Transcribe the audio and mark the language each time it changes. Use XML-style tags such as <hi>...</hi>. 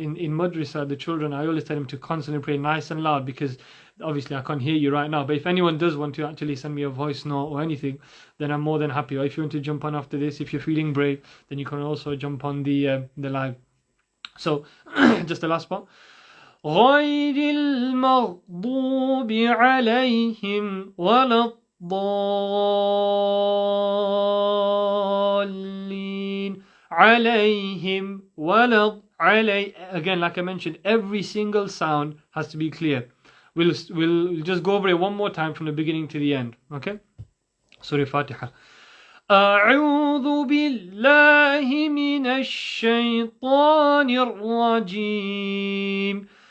<en>In madrasa, the children, I always tell them to constantly pray nice and loud, because obviously I can't hear you right now, but if anyone does want to actually send me a voice note or anything, then I'm more than happy. Or if you want to jump on after this, if you're feeling brave, then you can also jump on the live. So just the last part.</en> <ar>غير المغضوب عليهم ولا الضالين عليهم ولا علي.</ar> <en>Again, like I mentioned, every single sound has to be clear. We'll just go over it one more time from the beginning to the end. Okay? Surah Fatiha.</en> <ar>أعوذ بالله من الشيطان الرجيم.</ar>